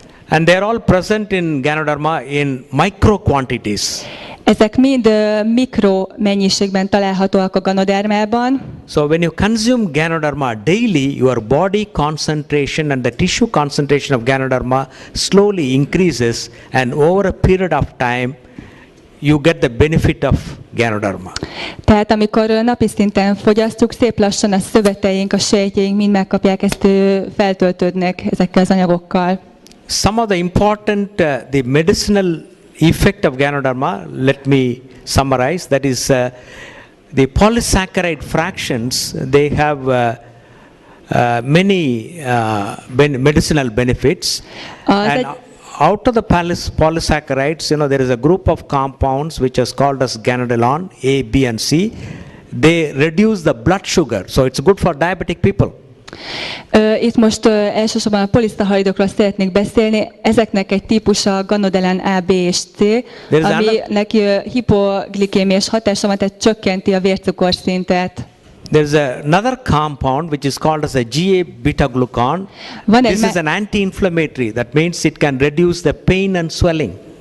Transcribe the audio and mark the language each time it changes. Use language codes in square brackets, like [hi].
[en] And they are all present in Ganoderma in micro quantities. [hu] Ezek mind mikro mennyiségben találhatóak a Ganodermában. [en] So when you consume Ganoderma daily, your body concentration and the tissue concentration of Ganoderma slowly increases, and over a period of time you get the benefit of Ganoderma. [hu] Tehát amikor napi szinten fogyasztjuk, szép lassan a szöveteink, a sejtjeink mind megkapják, ezt feltöltődnek ezekkel az anyagokkal. [en] Some of the important the medicinal effect of Ganoderma, let me summarize, that is the polysaccharide fractions, they have many medicinal benefits. And out of the polysaccharides, there is a group of compounds which is called as ganodilon, A, B and C. They reduce the blood sugar, so it's good for diabetic people. [hu] Itt most elsősorban a poliszacharidokról szeretnék beszélni. Ezeknek egy típusa a ganodelen A, B és C, aminek hipoglikémiás hatása van, tehát csökkenti a vércukorszintet. [en] There's another compound which is called as a GA beta glucan. This is an anti-inflammatory. That means it can reduce the pain and swelling.